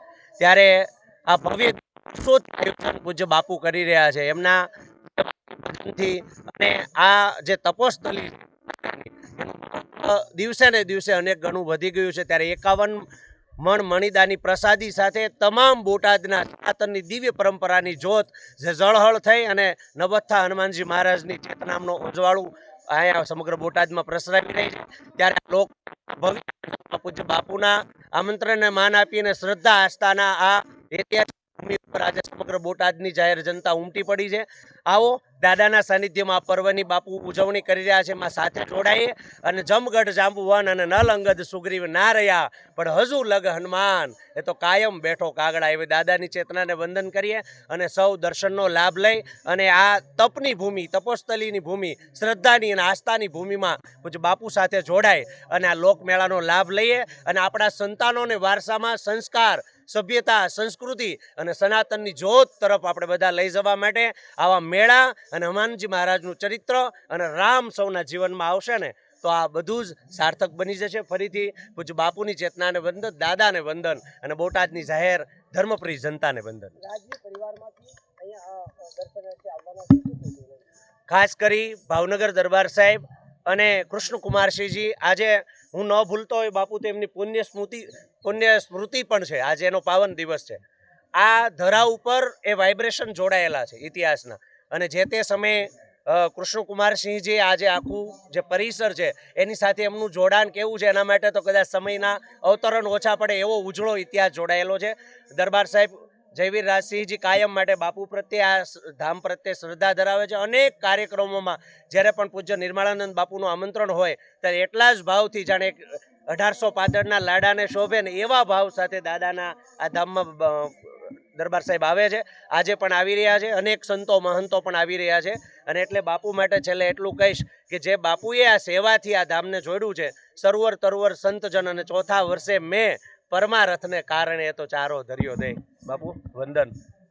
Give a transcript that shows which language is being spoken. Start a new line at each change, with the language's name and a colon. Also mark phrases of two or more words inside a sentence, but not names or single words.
Gujarati: ત્યારે આ ભવ્ય આયોજન પૂજ્ય બાપુ કરી રહ્યા છે એમના થી અને આ જે તપોસ્થલી દિવસે ને દિવસે અનેક ગણું વધી ગયું છે। ત્યારે 51 મણ મણિદાની પ્રસાદી સાથે તમામ બોટાદના સનાતનની દિવ્ય પરંપરાની જ્યોત જે ઝળહળ થઈ અને નવહત્થા હનુમાનજી મહારાજની ચેતનામનો ઉજવાળું અહીંયા સમગ્ર બોટાદમાં પ્રસરાવી રહી છે। ત્યારે લોક ભવ્ય પૂજ્ય બાપુના આમંત્રણને માન આપીને શ્રદ્ધા આસ્થાના આ ઐતિહાસિક ભૂમિ પર આજ સમગ્ર બોટાદની જાહેર જનતા ઉમટી પડી છે। આવો દાદાના સાનિધ્યમાં પર્વની બાપુ ઉજવણી કરી રહ્યા છે। એમાં સાથે જોડાઈએ અને જમગઢ જાંબુવન અને નલ અંગદ સુગ્રીવ ના રહ્યા પણ હજુ લગ હનુમાન એ તો કાયમ બેઠો કાગડા એવી દાદાની ચેતનાને વંદન કરીએ અને સૌ દર્શનનો લાભ લઈ અને આ તપની ભૂમિ તપોસ્થલીની ભૂમિ શ્રદ્ધાની અને આસ્થાની ભૂમિમાં પૂજ્ય બાપુ સાથે જોડાય અને આ લોકમેળાનો લાભ લઈએ અને આપણા સંતાનોને વારસામાં સંસ્કાર સભ્યતા સંસ્કૃતિ અને સનાતનની જ્યોત તરફ આપણે બધા લઈ જવા માટે આવા મેળા અને હનુમાનજી મહારાજનું ચરિત્ર અને રામ સૌના જીવનમાં આવશે ને તો આ બધું જ સાર્થક બની જશે। ફરીથી પૂજ્ય બાપુની ચેતનાને વંદન, દાદાને વંદન અને બોટાદની જાહેર ધર્મપ્રિય જનતાને વંદન। ખાસ કરી ભાવનગર દરબાર સાહેબ અને કૃષ્ણકુમારસિંહજી આજે હું ન ભૂલતો હોય બાપુ તો એમની પુણ્ય સ્મૃતિ પણ છે। આજ એનો પાવન દિવસ છે। આ ધરા ઉપર એ વાઇબ્રેશન જોડાયેલા છે ઇતિહાસના અને જે તે સમય કૃષ્ણકુમારસિંહજી આજ આખું જે પરિસર છે એની સાથે એમનું જોડાણ કેવું છે એના માટે તો કદાચ સમયના અવતરણ ઓછા પડે એવો ઉજળો ઇતિહાસ જોડાયેલો છે। દરબાર સાહેબ જયવીરરાજસિંહજી કાયમ માટે બાપુ પ્રત્યે આ ધામ પ્રત્યે શ્રદ્ધા ધરાવે છે। અનેક કાર્યક્રમોમાં જ્યારે પણ પૂજ્ય નિર્મળાનંદ બાપુનું આમંત્રણ હોય ત્યારે એટલા જ ભાવથી જાણે 1800 પાદરના લાડાને શોભે ને એવા ભાવ સાથે દાદાના આ ધામમાં દરબાર સાહેબ આવે છે। આજે પણ આવી રહ્યા છે, અનેક સંતો મહંતો પણ આવી રહ્યા છે અને એટલે બાપુ માટે છેલ્લે એટલું કહીશ કે જે બાપુએ આ સેવાથી આ ધામને જોડ્યું છે સરવર તરવર સંતજન અને ચોથા વર્ષે મેં પરમારથને કારણે તો ચારો ધર્યો દે. બાપુ વંદન.